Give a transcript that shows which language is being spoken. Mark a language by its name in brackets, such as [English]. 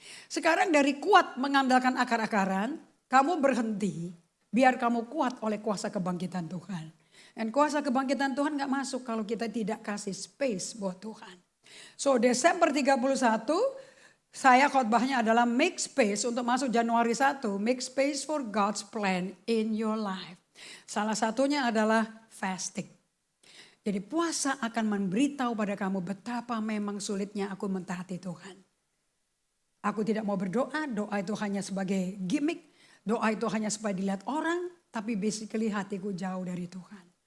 [Indonesian] Sekarang dari kuat mengandalkan akar-akaran, kamu berhenti biar kamu kuat oleh kuasa kebangkitan Tuhan. Dan kuasa kebangkitan Tuhan gak masuk kalau kita tidak kasih space buat Tuhan. So Desember 31 saya khotbahnya adalah [English] make space [Indonesian] untuk masuk Januari 1. [English] Make space for God's plan in your life. [Indonesian] Salah satunya adalah fasting. Jadi puasa akan memberitahu pada kamu betapa memang sulitnya aku mentaati Tuhan. Aku tidak mau berdoa, doa itu hanya sebagai gimmick. Doa itu hanya supaya dilihat orang, tapi basically hatiku jauh dari Tuhan.